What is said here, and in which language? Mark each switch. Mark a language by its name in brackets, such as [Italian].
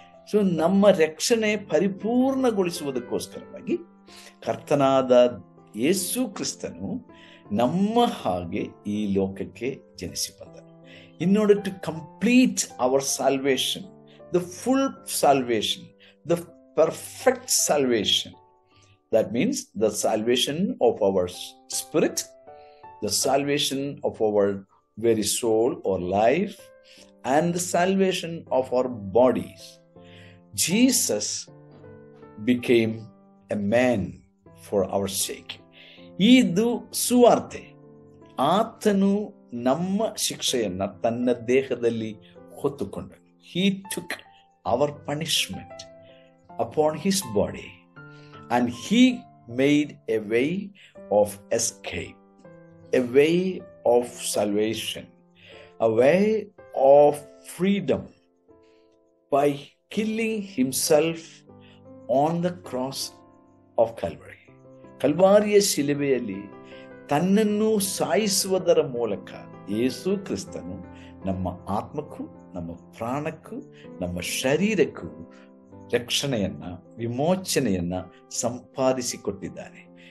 [Kannada] So ನಮ್ಮ ರಕ್ಷಣೆ ಪರಿಪೂರ್ಣಗೊಳಿಸುವುದಕ್ಕೋಸ್ಕರವಾಗಿ ಕರ್ತನಾದ ಯೇಸು ಕ್ರಿಸ್ತನು ನಮ್ಮ ಹಾಗೆ ಈ ಲೋಕಕ್ಕೆ ಜನಿಸಿ ಬಂದನು. [English] In order to complete our salvation, the full salvation, the perfect salvation. That means the salvation of our spirit, the salvation of our very soul or life, and the salvation of our bodies. Jesus became a man for our sake. [Kannada] ಇದು ಸುವಾರ್ತೆ. ಆತನು ನಮ್ಮ ಶಿಕ್ಷೆಯನ್ನ ತನ್ನ ದೇಹದಲ್ಲಿ ಹೊತ್ತುಕೊಂಡನು. [English] He took our punishment upon his body and he made a way of escape, a way of salvation, a way of freedom by killing himself on the cross of Calvary. [Kannada] ಕಲ್ವಾರಿಯ ಶಿಲುಬೆಯಲ್ಲಿ ತನ್ನನ್ನು ಸಾಯಿಸುವುದರ ಮೂಲಕ ಯೇಸು ಕ್ರಿಸ್ತನು ನಮ್ಮ ಆತ್ಮಕ್ಕೂ, ನಮ್ಮ ಪ್ರಾಣಕ್ಕೂ, ನಮ್ಮ ಶರೀರಕ್ಕೂ ರಕ್ಷಣೆಯನ್ನ, ವಿಮೋಚನೆಯನ್ನ ಸಂಪಾದಿಸಿಕೊಟ್ಟಿದ್ದಾನೆ.